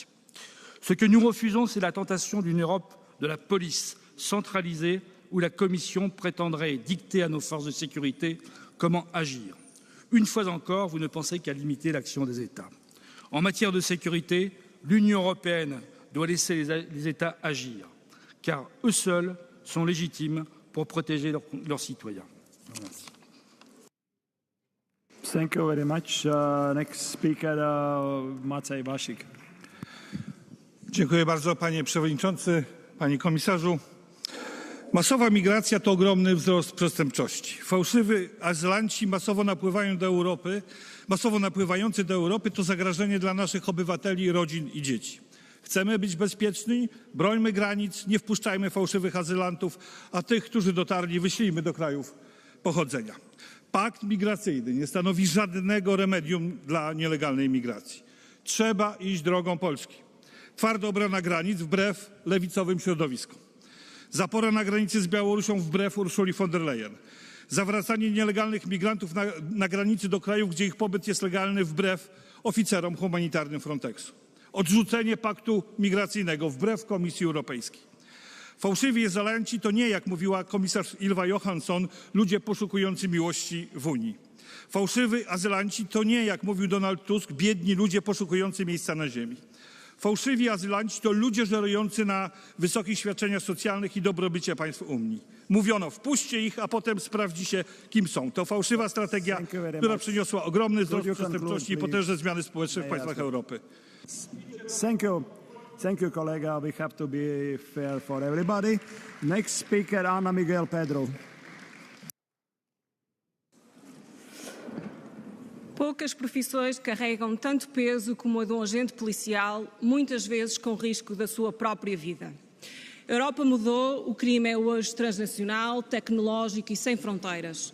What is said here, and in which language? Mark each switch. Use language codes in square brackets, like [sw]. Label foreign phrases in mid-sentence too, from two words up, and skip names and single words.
[fr] Ce que nous refusons, c'est la tentation d'une Europe de la police centralisée où la Commission prétendrait dicter à nos forces de sécurité comment agir. Une fois encore, vous ne pensez qu'à limiter l'action des États. En matière de sécurité, l'Union européenne doit laisser les États agir, car eux seuls sont légitimes pour protéger leurs citoyens. Merci. [en] Thank you very much. Next speaker, Maciej Wasik. [pl] Dziękuję bardzo, panie przewodniczący, panie komisarzu. Masowa migracja to ogromny wzrost przestępczości. Fałszywi azylanci masowo napływający do Europy to zagrożenie dla naszych obywateli, rodzin i dzieci. Chcemy być bezpieczni? Brońmy granic, nie wpuszczajmy fałszywych azylantów, a tych, którzy dotarli, wyślijmy do krajów pochodzenia. Pakt migracyjny nie stanowi żadnego remedium dla nielegalnej migracji. Trzeba iść drogą Polski. Twarda obrona granic wbrew lewicowym środowiskom. Zapora na granicy z Białorusią wbrew Ursuli von der Leyen. Zawracanie nielegalnych migrantów na granicy do krajów, gdzie ich pobyt jest legalny, wbrew oficerom humanitarnym Frontexu. Odrzucenie paktu migracyjnego wbrew Komisji Europejskiej. Fałszywi azylanci to nie, jak mówiła komisarz Ylva Johansson, ludzie poszukujący miłości w Unii. Fałszywi azylanci to nie, jak mówił Donald Tusk, biedni ludzie poszukujący miejsca na ziemi. Fałszywi azylanci to ludzie żerujący na wysokich świadczeniach socjalnych i dobrobycie państw Unii. Mówiono, wpuśćcie ich, a potem sprawdzi się, kim są. To fałszywa strategia, która przyniosła ogromny wzrost przestępczości i potężne zmiany społeczne w państwach Europy. [en] Thank you, colleague. We have to be fair for everybody. Next speaker, Ana Miguel Pedro. [pt] Poucas profissões carregam tanto peso como a de um agente policial, muitas vezes com risco da sua própria vida. A Europa mudou, o crime é hoje transnacional, tecnológico e sem fronteiras.